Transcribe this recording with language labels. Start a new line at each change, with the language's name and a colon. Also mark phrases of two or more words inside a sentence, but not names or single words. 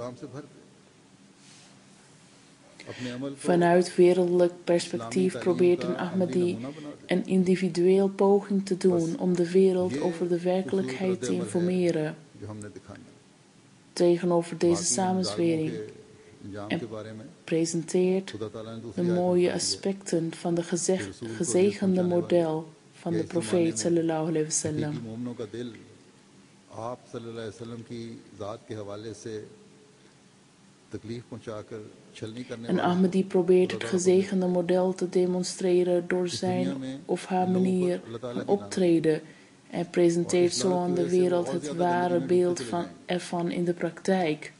Dutch: Vanuit wereldlijk perspectief probeert een Ahmadi een individueel poging te doen om de wereld over de werkelijkheid te informeren tegenover deze samenzwering en presenteert de mooie aspecten van de gezegende model van de profeet
Arabic: صلى الله عليه وسلم.
Dutch: En Ahmadi probeert het gezegende model te demonstreren door zijn of haar manier van optreden en presenteert zo aan de wereld het ware beeld ervan in de praktijk.